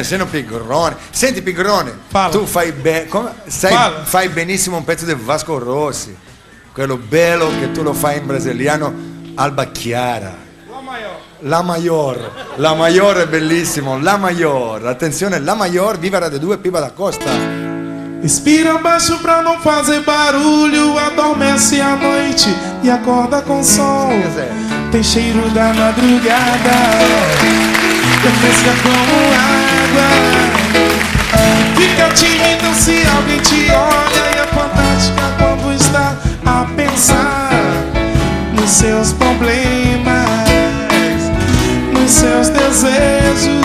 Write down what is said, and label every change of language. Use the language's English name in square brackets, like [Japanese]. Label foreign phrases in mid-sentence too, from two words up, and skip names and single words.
[Italian] Sono pigrone. Senti pigrone, tu fai fai benissimo un pezzo di Vasco Rossi. Quello bello che tu lo fai in brasiliano, Alba Chiara. La Maior è bellissimo, La Maior. Attenzione, La Maior, viva Radio 2, Pipa da Costa. [Portuguese] Respira baixo pra não fazer barulho, adormece à noite e acorda com sol. Tem cheiro da madrugada, refresca como água. Fica tímido se alguém te olha e é fantástica quando está a pensar nos seus problemas, nos seus desejos.